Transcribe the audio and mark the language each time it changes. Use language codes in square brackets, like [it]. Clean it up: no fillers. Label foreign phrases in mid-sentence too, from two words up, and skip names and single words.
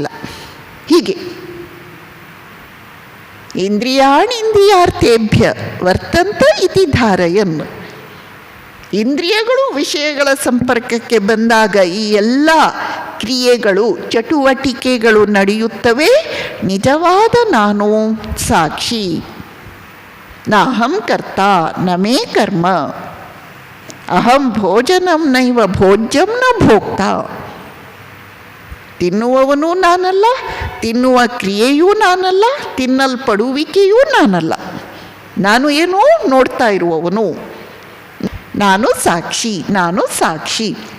[sa] ಹೀಗೆ ಇಂದ್ರಿಯಾರ್ಥೇಭ್ಯ ವರ್ತಂತ ಇತಿ ಧಾರಯನ್. [kn] ಇಂದ್ರಿಯಗಳು ವಿಷಯಗಳ ಸಂಪರ್ಕಕ್ಕೆ ಬಂದಾಗ ಈ ಎಲ್ಲ ಕ್ರಿಯೆಗಳು, ಚಟುವಟಿಕೆಗಳು ನಡೆಯುತ್ತವೆ. ನಿಜವಾದ ನಾನು ಸಾಕ್ಷಿ. [sa] ನಾಹಂ ಕರ್ತ ನ ಮೇ ಕರ್ಮ, ಅಹಂ ಭೋಜನಂ ನೈವ ಭೋಜ್ಯಂ ನ ಭೋಕ್ತ. [kn] ತಿನ್ನುವವನೂ ನಾನಲ್ಲ, ತಿನ್ನುವ ಕ್ರಿಯೆಯೂ ನಾನಲ್ಲ, ತಿನ್ನಲ್ಪಡುವಿಕೆಯೂ ನಾನಲ್ಲ. ನಾನು ಏನೋ ನೋಡ್ತಾ ಇರುವವನು. ನಾನು ಸಾಕ್ಷಿ, ನಾನು ಸಾಕ್ಷಿ.